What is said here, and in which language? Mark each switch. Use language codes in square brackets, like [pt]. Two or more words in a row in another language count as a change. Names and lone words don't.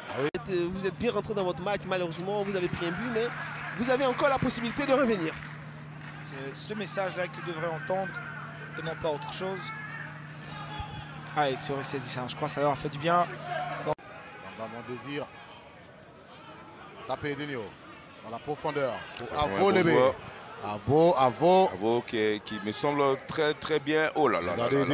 [fr] Vous êtes bien rentré dans votre match. Malheureusement, vous avez pris un but, mais vous avez encore la possibilité de revenir. C'est ce message-là qu'il devrait entendre et non pas autre chose. Ah, il serait saisi ça. Je crois que ça leur a fait du bien. Mon désir. Taper Denio dans la profondeur. Avo Lébé. Avo qui me semble très bien. Oh là là.